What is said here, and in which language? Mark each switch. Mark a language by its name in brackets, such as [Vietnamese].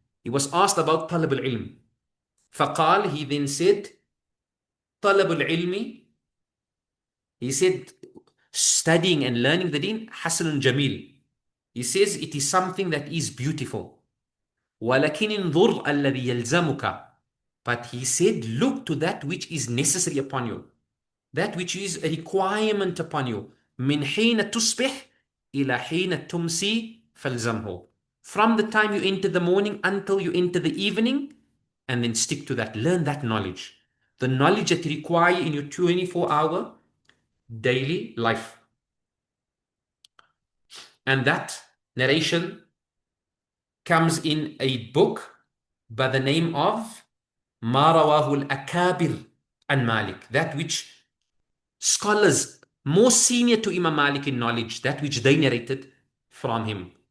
[English] He was asked about [Arabic] طلب العلم. فقال, [English] he then said, [Arabic] طلب العلم, [English] he said, studying and learning the deen, [Arabic] حسن جميل. [English] He says it is something that is beautiful. [Arabic] ولكن انظر الذي يلزمك. [English] But he said, look to that which is necessary upon you, that which is a requirement upon you. [Arabic] من حين تصبح إلى حين تمسي فالزمه. [English] From the time you enter the morning until you enter the evening, and then stick to that. Learn that knowledge. The knowledge that you require in your 24-hour daily life. And that narration comes in a book by the name of [Arabic] ما رواه الأكابر عن [English] Malik, that which scholars more senior to Imam Malik in knowledge, that which they narrated from him.